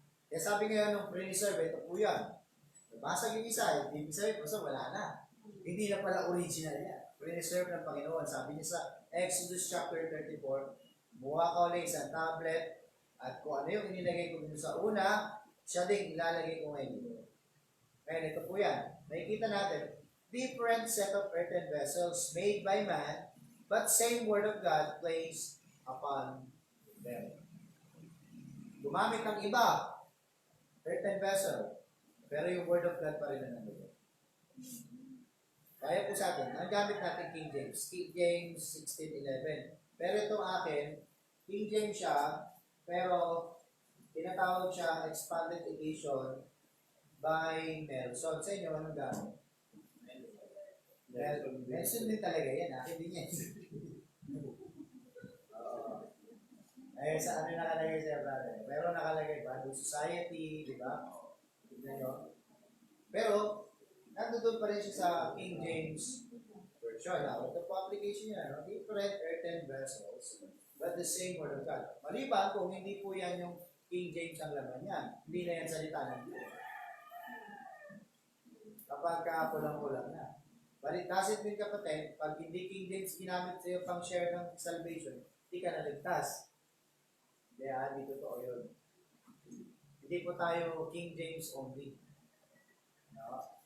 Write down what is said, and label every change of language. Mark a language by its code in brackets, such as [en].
[tl] Kaya sabi ngayon nung pre-reserve, ito po yan. Nabasag yung isa, ibig sabihin, basta wala na. Hindi na pala original niya. Pre-reserve ng Panginoon. Sabi niya sa Exodus chapter 34, buha ka ulit isang tablet, at kung ano yung inilagay ko dito sa una, siya din ilalagay ko ngayon dito. Ngayon, ito po yan. [en] Nakikita natin, different set of earthen vessels made by man, but same word of God placed upon them. [tl] Gumamit ng iba, earthen vessel, pero yung word of God pa rin na nandun. Kaya po sa atin, ang gamit natin King James 16:11. Pero itong akin, King James siya, pero tinatawag siya expanded edition by Nelson. Sa inyo, anong gamit? Nelson din talaga yan, akin din yan. Eh, sa ano nakalagay siya, brother? Pero nakalagay ba? Bible Society, di ba? Tignan nyo. Pero, nandun pa rin siya sa King James Version. Ito po application niya, no? [en] Different earthen vessels, but the same word of God. [tl] Maliban kung hindi po yan yung King James ang laman yan. Hindi na yan salita ng Diyos. Kapag kulang-kulang na. [en] But it doesn't mean, [tl] kapatid, pag hindi King James ginamit sa'yo pang share ng salvation, hindi ka naligtas. Kaya hindi totoo yun. Hindi po tayo King James only. No?